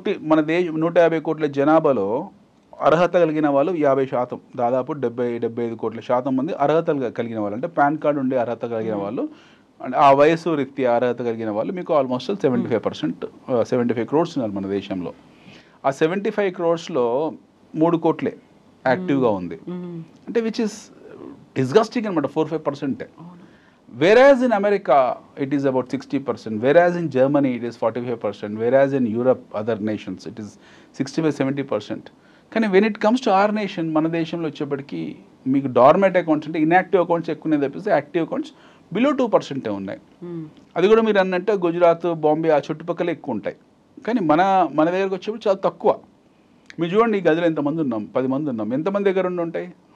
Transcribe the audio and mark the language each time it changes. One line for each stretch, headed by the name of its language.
Telugu: మన దేశ 150 కోట్ల జనాభాలో అర్హత కలిగిన వాళ్ళు 50%, దాదాపు 70-75 కోట్ల శాతం మంది అర్హత కలిగిన వాళ్ళు, అంటే పాన్ కార్డు ఉండే అర్హత కలిగిన వాళ్ళు, అంటే ఆ వయసు రీత్యా అర్హత కలిగిన వాళ్ళు మీకు ఆల్మోస్ట్ 75%, 75 crores ఉన్నారు మన దేశంలో. ఆ 75 crores-లో 3 కోట్లే యాక్టివ్గా ఉంది, అంటే
English: which is disgusting
Telugu: అనమాట, 4-5%.
English: Whereas in America it is about 60%, whereas in Germany it is 45%, whereas in Europe, other nations, it is 65-70%.
Telugu: కానీ
English: when it comes to our nation,
Telugu: మన దేశంలో వచ్చేప్పటికి మీకు డార్మెంట్ అకౌంట్స్ అంటే ఇన్యాక్టివ్ అకౌంట్స్ ఎక్కువనే తప్పిస్తే active accounts below 2% ఉన్నాయి. అది కూడా మీరు అన్నట్టు గుజరాత్, బాంబే ఆ చుట్టుపక్కల ఎక్కువ ఉంటాయి. కానీ మన దగ్గరకు వచ్చేప్పుడు చాలా తక్కువ. మీరు చూడండి, ఈ గదిలో ఎంతమంది ఉన్నాం, 10 మంది ఉన్నాం, ఎంతమంది దగ్గర ఉంటాయి?